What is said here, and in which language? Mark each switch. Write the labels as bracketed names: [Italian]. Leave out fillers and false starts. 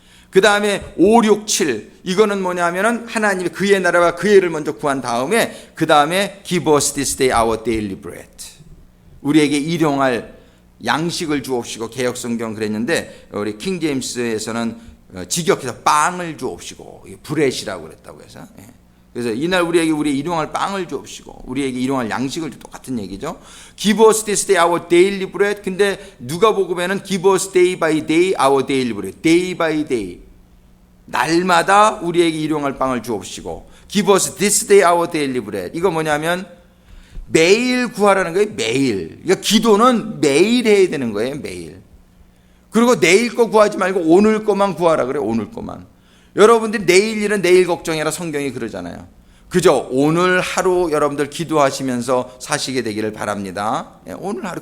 [Korean] 그 다음에 5, 6, 7 이거는 뭐냐면은 하나님이 그의 나라와 그의 일을 먼저 구한 다음에 그 다음에 [English] Give us this day our daily bread. [Korean] 우리에게 일용할 양식을 주옵시고, 개역성경 그랬는데 우리 킹제임스에서는 직역해서 빵을 주옵시고, 브렛이라고 그랬다고 해서, 그래서 이날 우리에게 우리 일용할 빵을 주옵시고, 우리에게 일용할 양식을 주, 똑같은 얘기죠. [English] Give us this day our daily bread. [Korean] 근데 누가복음에는 [English] Give us day by day our daily bread. Day by day. [Korean] 날마다 우리에게 일용할 빵을 주옵시고, [English] Give us this day our daily bread. [Korean] 이거 뭐냐면 매일 구하라는 거예요. 매일. 그러니까 기도는 매일 해야 되는 거예요. 매일. 그리고 내일 거 구하지 말고 오늘 거만 구하라 그래요. 오늘 거만. 여러분들이 내일 일은 내일 걱정해라 성경이 그러잖아요. 그죠? 오늘 하루 여러분들 기도하시면서 사시게 되기를 바랍니다. 오늘 하루.